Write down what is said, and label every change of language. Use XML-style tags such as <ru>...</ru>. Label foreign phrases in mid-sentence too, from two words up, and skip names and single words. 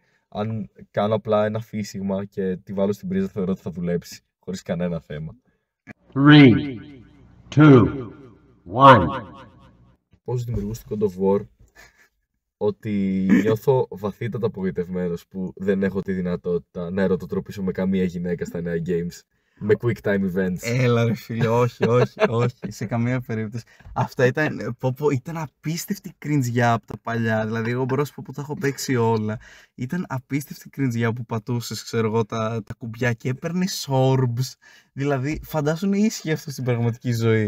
<el>Αν κάνω απλά ένα φύσιγμα και τη βάλω στην πρίζα, θεωρώ ότι θα δουλέψει χωρίς κανένα θέμα. 3, 2, 1. Πώς δημιουργούσε το God of War, ότι νιώθω βαθύτατα απογοητευμένος που δεν έχω τη δυνατότητα να ερωτοτροπήσω με καμία γυναίκα στα νέα games.</el> <en>Με quick time events.</en> <el>Έλα ρε φίλε, όχι, σε καμία περίπτωση. Αυτά ήταν απίστευτη κριντζιά από τα παλιά. Δηλαδή, εγώ μπορώ να σου πω που τα έχω παίξει όλα. Ήταν απίστευτη κριντζιά που πατούσες, ξέρω εγώ, τα κουμπιά και έπαιρνες orbs. Δηλαδή, φαντάσου να ίσχυε αυτό στην πραγματική ζωή.</el>